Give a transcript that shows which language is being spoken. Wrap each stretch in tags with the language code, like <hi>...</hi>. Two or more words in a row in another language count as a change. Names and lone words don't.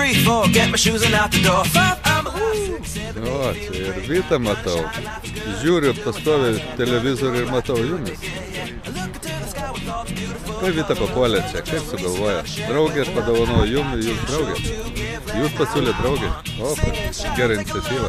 <en>4, get my shoes and out the door. 5, I'm alive, 6, 7, 8.</en> <lt>O, čia ir Vytą matau. Žiūriu pastoviai televizorių ir matau jumis. Kaip Vytą papuolė čia, kaip sugalvoja? Draugė, aš padovanojau jums, jūs draugė. Jūs pasiūlė draugė. O, gera iniciatyva.</lt>